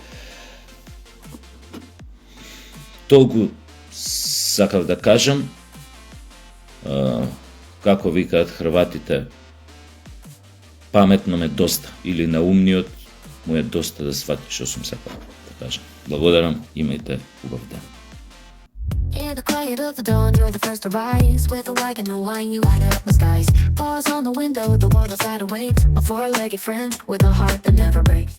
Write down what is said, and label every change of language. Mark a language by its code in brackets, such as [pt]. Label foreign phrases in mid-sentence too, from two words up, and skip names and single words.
[mk] Толку сакав да кажам, како викаат хрватите, паметно ме доста, или на умниот му е доста да свати што сум сакал да кажам. Благодарам, имајте убав ден. [en] In the quiet of the dawn, you're the first to rise. With a wagon and wine, you light up the skies. Paws on the window, the world outside awaits. A four-legged friend with a heart that never breaks.